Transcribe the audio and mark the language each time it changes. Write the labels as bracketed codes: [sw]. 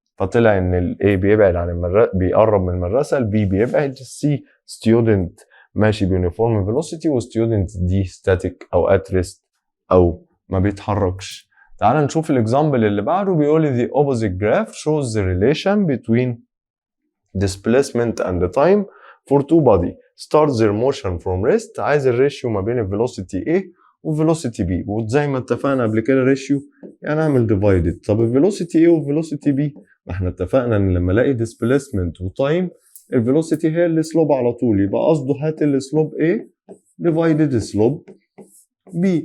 [ar] فطلع ان ال A بيبعد عن المدرسة بيقرب من المدرسة، ال B بيبعد، C student ماشي بيونيفورم فيلوسيتي، وستودنت دي static او at rest او ما بيتحركش. تعال نشوف الاكزامبل اللي بعده. بيقول لي [en] the opposite graph shows the relation between displacement and time for two body start their motion from rest. [ar] عايز الريشيو ما بين الفيلوسيتي A والفيلوسيتي B، وزي ما اتفقنا قبل كده ريشيو يعني اعمل divided. طب الفيلوسيتي A والفيلوسيتي B، ما احنا اتفقنا ان لما الاقي displacement وتايم الفيلوسيتي هي السلوب على طول، يبقى قصده هات السلوب A divided سلوب B.